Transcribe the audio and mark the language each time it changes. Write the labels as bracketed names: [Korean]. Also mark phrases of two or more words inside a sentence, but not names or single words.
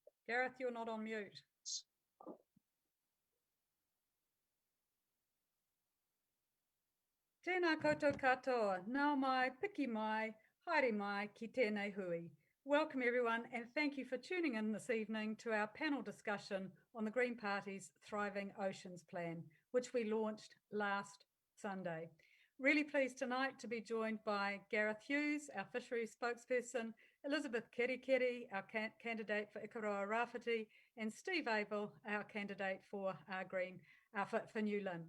[English] Gareth, you're not on mute. [Māori] Tēnā koutou katoa, nau mai, piki mai, haere mai ki tēnei hui. [English] Welcome everyone, and thank you for tuning in this evening to our panel discussion on the Green Party's Thriving Oceans Plan, which we launched last Sunday. Really pleased tonight to be joined by Gareth Hughes, our fisheries spokesperson, Elizabeth Kerekere, our candidate for Ikaroa Rāwhiti, and Steve Abel, our candidate for for New Lynn.